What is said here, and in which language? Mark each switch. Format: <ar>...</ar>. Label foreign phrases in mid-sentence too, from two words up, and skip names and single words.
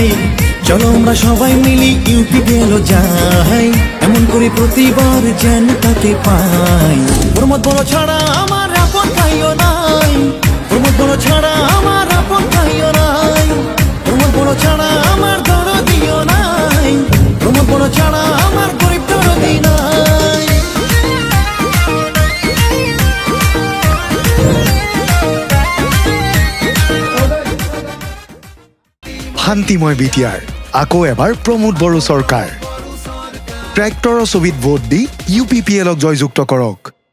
<bn>চলো আমরা সবাই মিলি ইউপিপিএল যাই, এমন করে প্রতিবার যেন তাকে পাই। প্রমোদ বড় ছাড়া আমার আপন ভাইও নাই, প্রমোদ বড় ছাড়া আমার আপন ভাইও নাই, প্রমোদ বড় ছাড়া আমার দরদিও নাই, প্রমোদ বড় ছাড়া আমার গরিব দরদি নাই।</bn> <as>শান্তিময় বিটিআৰ আকৌ এবাৰ প্ৰমোদ বড়ো চৰকাৰ। ট্ৰেক্টৰৰ ছবিত ভোট দি ইউপিপিএলক জয়যুক্ত কৰক।</as>